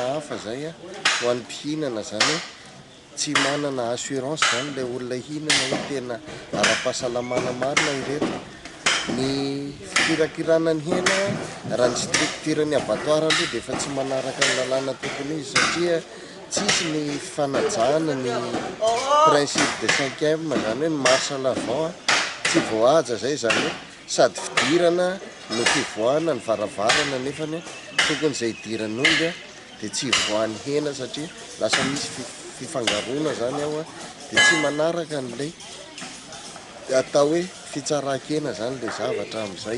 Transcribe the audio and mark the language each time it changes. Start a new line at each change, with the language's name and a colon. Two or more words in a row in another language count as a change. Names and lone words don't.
Malagasy: hafa zay ho an'ny mpihinana zany tsy manana assurance zany ilay olona hinana hoe tena ara-pahasalamana marina ireto ny fikirakirana ny hena raha ny structure-ny abattoir aloha dia efa tsy manaraka ny lalàna tokony izy satria tsisy ny fanajana ny
French: principe de 5e
Malagasy: zany hoe ny
French: marche à l'avant
Malagasy: tsy voahaja zay zany hoe sady fidirana no fivoahana ny varavarana nefany tokony izay idiran'omby a dia tsy hivoahany hena satria lasa misy fifangarona zany ao a dia tsy manaraka n'ilay atao hoe fitsaran-kena zany ilay zavatra amin'izay.